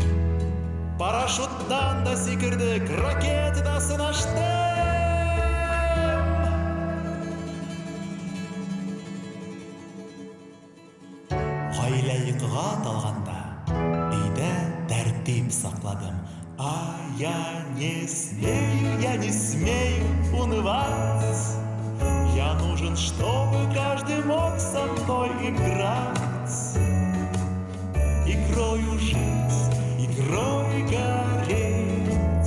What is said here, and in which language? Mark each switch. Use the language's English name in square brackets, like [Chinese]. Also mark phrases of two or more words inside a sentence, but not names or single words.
[Tatar] Парашюттан да сикердек, ракетада сынаштым. Гаилә йокыга талганда, өйдә тәртип сакладым. [Russian] А я не смею унывать. Я нужен, чтобы каждый мог со мной играть. Игрою жить, игрой гореть.